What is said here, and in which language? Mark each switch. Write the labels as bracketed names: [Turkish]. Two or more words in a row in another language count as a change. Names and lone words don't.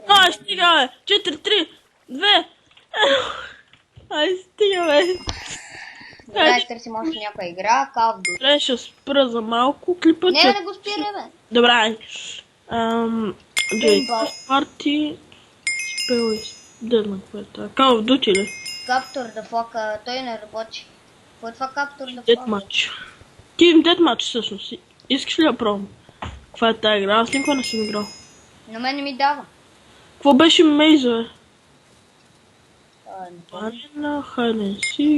[Bulgarian] Ай, стига, бе! 4, 3, 2. Ай, стига, бе! Добре, търси може някоя игра, Call of Duty. Добре, ще спра за малко клипа. Не го спира, бе. Добре, ай. Парти. Спелой. Дедна, какво е това? Call of Duty ли? Capture the Flag, той не работи. Кой е това Capture the Flag? Deathmatch. Team Deathmatch всъщност. Искаш ли да пробвам? Каква е тази игра? Аз никога не съм играл. На мен не ми дава. Какво беше Мейза, бе? Не помня. Арена, Hide and Seek.